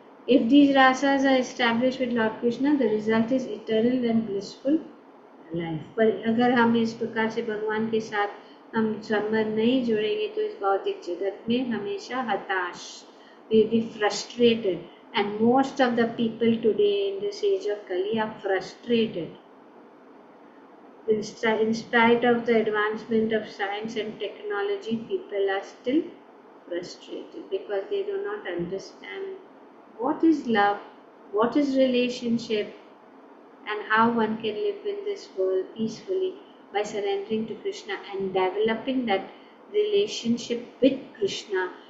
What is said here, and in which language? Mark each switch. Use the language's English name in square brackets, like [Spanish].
[English] If these rasas are established with Lord Krishna, the result is eternal and blissful life. [Hindi] पर अगर हम इस प्रकार से भगवान के साथ हम संबंध नहीं जोड़ेंगे तो इस भौतिक जगत में हमेशा हताश, [English] we'll be frustrated, and most of the people today in this age of Kali are frustrated. In spite of the advancement of science and technology, people are still frustrated because they do not understand what is love, what is relationship, and how one can live in this world peacefully by surrendering to Krishna and developing that relationship with Krishna.